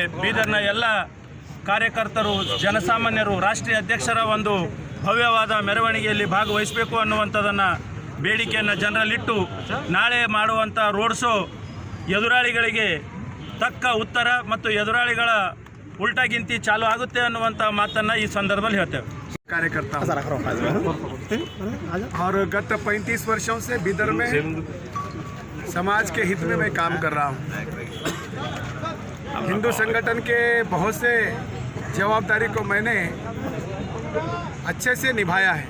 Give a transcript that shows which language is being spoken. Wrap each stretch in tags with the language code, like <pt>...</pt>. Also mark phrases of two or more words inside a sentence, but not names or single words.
<kn>ಬೀದರ್ನ ಎಲ್ಲ ಕಾರ್ಯಕರ್ತರು, ಜನಸಾಮಾನ್ಯರು, ರಾಷ್ಟ್ರೀಯ ಅಧ್ಯಕ್ಷರ ಒಂದು ಭವ್ಯವಾದ ಮೆರವಣಿಗೆಯಲ್ಲಿ ಭಾಗವಹಿಸಬೇಕು ಅನ್ನುವಂಥದ್ದನ್ನು ಬೇಡಿಕೆಯನ್ನು ಜನರಲ್ಲಿಟ್ಟು ನಾಳೆ ಮಾಡುವಂಥ</kn> <en>road show</en> <kn>ಎದುರಾಳಿಗಳಿಗೆ ತಕ್ಕ ಉತ್ತರ ಮತ್ತು ಎದುರಾಳಿಗಳ ಉಲ್ಟಾಗಿಂತಿ ಚಾಲು ಆಗುತ್ತೆ ಅನ್ನುವಂಥ ಮಾತನ್ನು ಈ ಸಂದರ್ಭದಲ್ಲಿ ಹೇಳ್ತೇವೆ.</kn> <hi>कार्यकर्ता और गत 35 वर्षों से बीदर में समाज के हित में मैं काम कर रहा हूँ. हिंदू संगठन के बहुत से जवाबदारी को मैंने अच्छे से निभाया है.</hi>